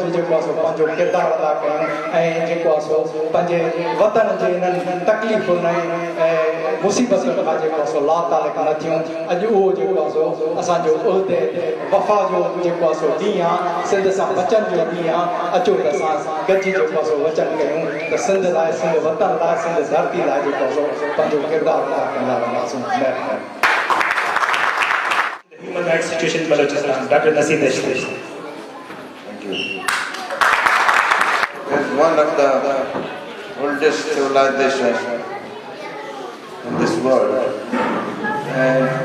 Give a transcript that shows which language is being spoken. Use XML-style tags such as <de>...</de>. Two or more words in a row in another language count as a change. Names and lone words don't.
<sd>जेको आहे पंहिंजो किरदारु अदा कयूं ऐं जेको आहे पंहिंजे वतन जे इन्हनि तकलीफ़ुनि ऐं मुसीबतुनि खां जेको आहे लातालिक न थियूं अॼु उहो जेको आहे असांजो उहिदे वफ़ा जो जेको आहे ॾींहुं आहे सिंध सां वचन जो ॾींहुं आहे अचो त असां गॾिजी जेको आहे वचन कयूं त सिंध लाइ सिंध वतन लाइ सिंध धरती लाइ जेको आहे पंहिंजो किरदारु अदा कंदा रहंदासीं महिरबानी</sd> <en>Human rights situation in Balochistan, Dr. Naseem Dashti. Thank you. It's one of the oldest civilizations in this world, and</en>